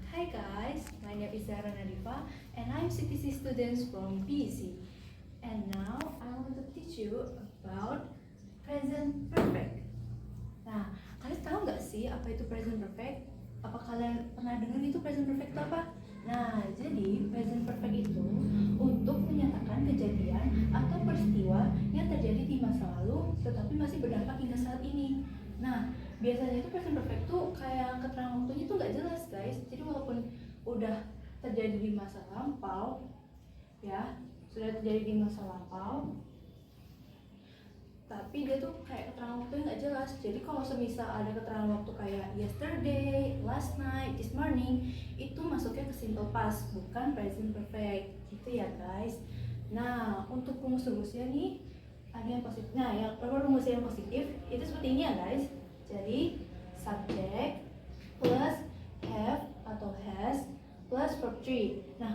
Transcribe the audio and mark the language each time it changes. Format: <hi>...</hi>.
<en>Hi guys, my name is Zara Nadifa and I'm CTC students from BEC. And now I want to teach you about present perfect.</en> <id>Nah, kalian tahu nggak sih apa itu present perfect? Apa kalian pernah dengar itu present perfect itu apa? Nah, jadi present perfect itu untuk menyatakan kejadian atau peristiwa yang terjadi di masa lalu tetapi masih berdampak hingga saat ini. Nah, biasanya itu present perfect tuh kayak keterangan waktunya tuh nggak jelas guys. Jadi walaupun udah terjadi di masa lampau, ya sudah terjadi di masa lampau, tapi dia tuh kayak keterangan waktunya nggak jelas. Jadi kalau semisal ada keterangan waktu kayak yesterday, last night, this morning, itu masuknya ke simple past, bukan present perfect gitu ya guys. Nah, untuk rumus-rumusnya nih ada yang positif. Nah, yang rumus yang positif itu seperti ini ya guys. Jadi subject plus have atau has plus verb 3.</id>